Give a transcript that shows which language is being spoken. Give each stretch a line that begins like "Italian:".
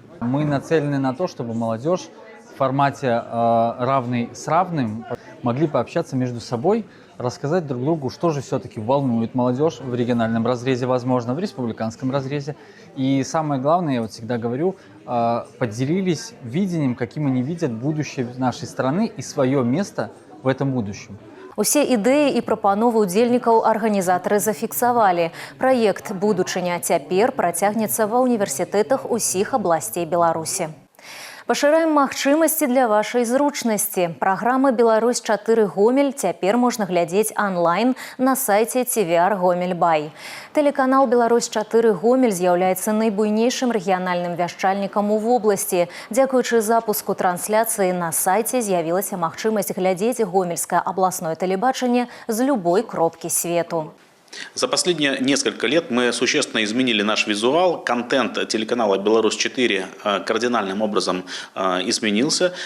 Russian: Мы нацелены на то, чтобы молодежь в формате равный с равным могли пообщаться между собой, рассказать друг другу, что же все-таки волнует молодежь в региональном разрезе, возможно, в республиканском разрезе. И самое главное, я вот всегда говорю, поделились видением, каким они видят будущее нашей страны и свое место в этом будущем.
Belarusian: Усе ідэі і прапановы удзельнікаў арганізатары зафіксавалі. Праект «Будучыня цяпер» працягнецца ва ўніверсітэтах усіх абласцей Беларусі. Пашыраем магчымасці для вашай зручнасці. Праграма «Беларусь-4 Гомель» цяпер можна глядзець онлайн на сайце TVR Гомель Бай. Тэлеканал «Беларусь-4 Гомель» з'яўляецца найбуйнейшым рэгіянальным вяшчальнікам у вобласці. Дзякуючы запуску трансляцыі на сайце з'явілася магчымасць глядзець гомельскае абласное тэлебачанне з любой кропкі свету.
Russian: За последние несколько лет мы существенно изменили наш визуал. Контент телеканала «Беларусь-4» кардинальным образом изменился.